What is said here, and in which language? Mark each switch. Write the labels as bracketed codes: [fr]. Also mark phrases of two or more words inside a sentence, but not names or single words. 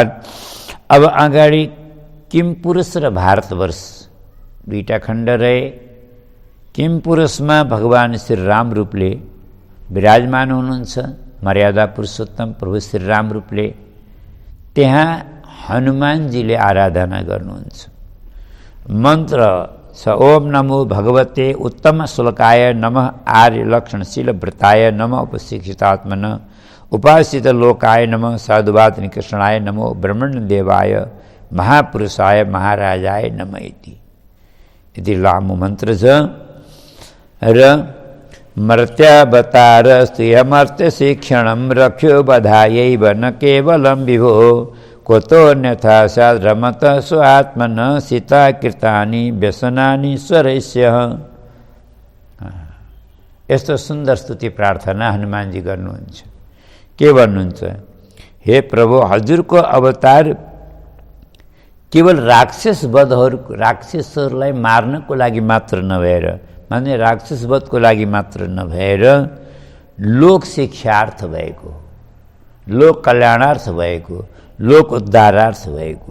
[ne] अब अगाडि किम पुरुष र भारतवर्ष दुईटा खण्ड रहे। किम पुरुषमा भगवान श्री राम रूपले विराजमान हुनुहुन्छ, मर्यादा पुरुषोत्तम प्रभु श्री राम रूपले। त्यहाँ हनुमानजीले आराधना गर्नुहुन्छ। मन्त्र छ [sa] ओम नमो भगवते उत्तम श्लोकाय नमः आर्य लक्षणशील व्रताय नमः उपशिक्षितात्मन उपासित लोकाय नमः साधुवाद निकृष्णाय नमो ब्रह्मण देवाय महापुरुषाय महाराजाय नमः इति [ne] लामो मन्त्र छ। [sa] र मर्त्यावतारस्तु यमर्त्य शिक्षणं रक्ष्यो बधायैव न केवलं विभो कुतोऽन्यथा स्यात् रमत स्वात्मन सीता कृतानि व्यसनानि स्वरस्य। [ne] यस्तो सुन्दर स्तुति प्रार्थना हनुमानजी गर्नुहुन्छ। के भन्नुहुन्छ? हे प्रभु, हजुरको अवतार केवल राक्षसहरूलाई मार्नको लागि मात्र नभएर, माने राक्षसवधको लागि मात्र नभएर लोक शिक्षार्थ भएको, लोक कल्याणार्थ भएको, लोक उद्धारार्थ भएको।